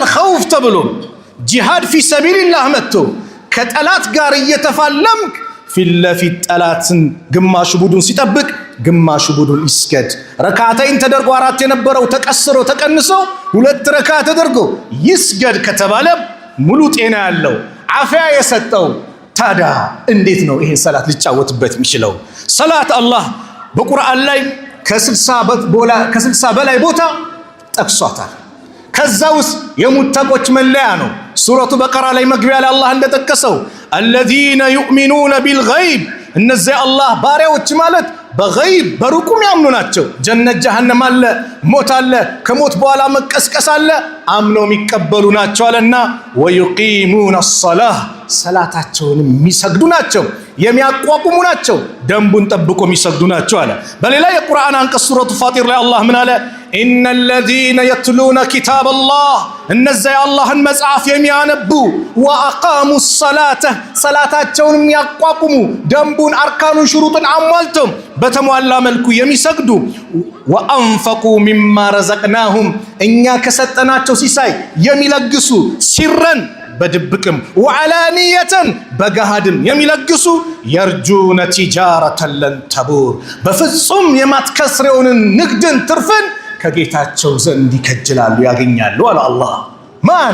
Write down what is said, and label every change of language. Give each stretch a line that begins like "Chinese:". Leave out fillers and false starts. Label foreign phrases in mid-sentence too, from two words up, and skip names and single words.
Amharic: ኸውፍ ተብሎ
Arabic: جهاد في سبيل الله
Amharic: መጥቶ ከጠላት ጋር እየተፋለምክ ፊት ለፊት ጠላትን ግማሹ ቡድን ሲጠብቅ ግማሹ ቡድን ይስገድ። ረካዓተይን ተደርጎ 4 የነበረው ተቀስሮ ተቀንሶ 2 ረካ ተደርጎ ይስገድ ከተባለ ሙሉ ጤና ያለው አፍያ የሰጠው ታዲያ እንዴት ነው ይሄን ሰላት ሊጫወትበት የሚችለው? ሰላት አላህ በቁርአን ላይ ከ60 በላይ ቦታ ጠቅሷታል። ከዛ ውስጥ የሙተቆች መለያ ነው። ሱረቱ በቀራ ላይ መግቢያ ላይ አላህ እንደጠቀሰው
Arabic: الذين يؤمنون بالغيب፣
Amharic: እነዚህ አላህ ባሪያዎች ማለት በገይብ በሩቁም ያምኑ ናቸው። ጀነት ጀሃነም አለ፣ ሞት አለ፣ ከሞት በኋላ መቀስቀስ አለ። አምነው የሚቀበሉ ናቸው አለና
Arabic: ويقيمون الصلاة
Amharic: ሰላታቸውን የሚሰግዱ ናቸው የሚያቋቁሙ ናቸው ደንቡን ጠብቆ የሚሰግዱ ናቸው አለ። በሌላ የቁርአን አንቀጽ ሱረቱ ፋጢር ላይ አላህ ምን አለ?
Arabic: إن الذين يتلون كتاب الله
Amharic: እነዚያ የአላህን መጽሐፍ የሚያነቡ
Arabic: وأقاموا الصلاة
Amharic: ሰላታቸውን የሚያቋቁሙ ደንቡን አርካኑን ሽሩጡን አሟልተው በተሟላ መልኩ የሚሰግዱ
Arabic: وأنفقوا مما رزقناهم
Amharic: እኛ ከሰጠናቸው ሲሳይ የሚለግሱ ሲረን በድብቅም ወዓላኒየተን በገሃድም የሚለግሱ
Arabic: يرجون تجارة لن تبور
Amharic: በፍጹም የማትከስረውን ንግድን ትርፍን ከጌታቸው ዘንድ ይከጅላሉ ያገኛሉ አለ አላህ። ማን?